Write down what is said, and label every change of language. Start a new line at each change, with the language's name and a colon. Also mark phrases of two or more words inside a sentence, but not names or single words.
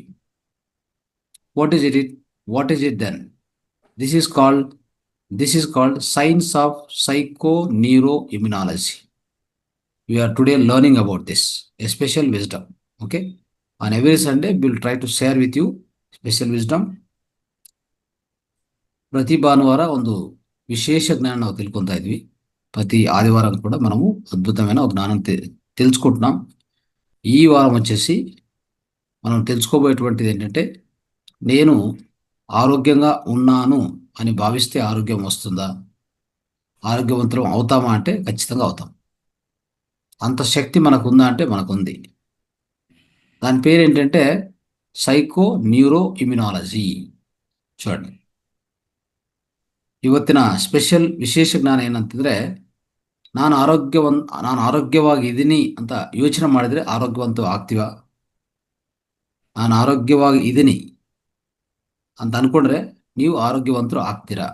English: What is it? What is it then? This is called science of psychoneuroimmunology. We are today learning about this, a special wisdom. Okay, on every Sunday we will try to share with you special wisdom.
Kannada: ಪ್ರತಿ ಭಾನುವಾರ ಒಂದು ವಿಶೇಷ జ్ఞానం ನಾವು ತಿಳ್ಕೊಂತಾ ಇದ್ವಿ.
Telugu: ప్రతి ఆదివారం కూడా మనము అద్భుతమైన ఒక జ్ఞానం తెలుసుకుంటున్నాం. ఈ వారం వచ్చేసి మనం తెలుసుకోబోయేటువంటిది ఏంటంటే, నేను ఆరోగ్యంగా ఉన్నాను అని భావిస్తే ఆరోగ్యం వస్తుందా, ఆరోగ్యవంతులం అవుతామా అంటే ఖచ్చితంగా అవుతాం. అంత శక్తి మనకు ఉందా అంటే మనకు ఉంది. దాని పేరు ఏంటంటే ಸೈಕೋನ್ಯೂರೋಇಮ್ಯುನಾಲಜಿ. చూడండి,
Kannada: ಇವತ್ತಿನ ಸ್ಪೆಷಲ್ ವಿಶೇಷ ಜ್ಞಾನ ಏನಂತಂದರೆ, ನಾನು ಆರೋಗ್ಯವಾಗಿದ್ದೀನಿ ಅಂತ ಯೋಚನೆ ಮಾಡಿದರೆ ಆರೋಗ್ಯವಂತ ಆಗ್ತೀವ. ನಾನು ಆರೋಗ್ಯವಾಗಿ ಇದ್ದೀನಿ ಅಂತ ಅಂದ್ಕೊಂಡ್ರೆ ನೀವು ಆರೋಗ್ಯವಂತರು ಆಗ್ತೀರಾ.